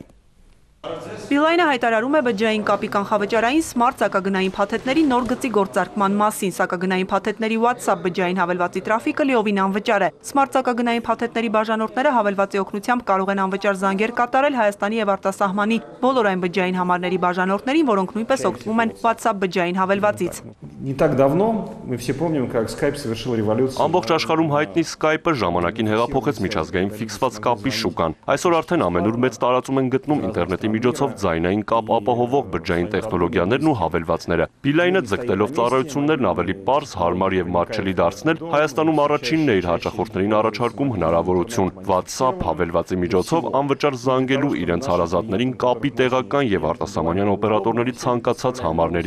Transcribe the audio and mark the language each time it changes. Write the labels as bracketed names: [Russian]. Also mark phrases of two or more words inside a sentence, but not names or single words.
[Armenian] Միլայնը հայտարարում է բջջային կապի կանխավճարային սմարթ սակագնային փաթեթների նոր գծի գործարկման մասին։ Սակագնային փաթեթների WhatsApp բջջային հավելվածի տրաֆիկը լիովին անվճար է։ Սմարթ սակագնային փաթեթների բաժանորդները հավելվածի օգնությամբ կարող են անվճար զանգեր կատարել Հայաստանի եւ արտասահմանի բոլոր այն բջջային համարների բաժանորդներին, որոնք նույնպես օգտվում են WhatsApp բջջային հավելվածից։ [Russian] Не так давно мы все помним, как Skype совершил революцию. [Armenian] Ամբողջ աշխարհում հայտնի Skype-ը ժամանակին հեղափոխեց միջազգային ֆիքսված կապի շուկան։ Այսօր արդեն ամենուր մեծ տարածում են գտնում ինտերնետի միջոցով ձայնային կապ ապահովող բջջային տեխնոլոգիաներն ու հավելվածները։ Beeline-ը ձգտելով ծառայություններն ավելի պարզ, հարմար եւ մատչելի դարձնել, Հայաստանում առաջինն է իր հաճախորդներին առաջարկում հնարավորություն WhatsApp հավելվածի միջոցով անվճար զանգելու իրենց հարազատներին կապի տեղական եւ արտասահմանյան օպերատորների ցանկացած համարների։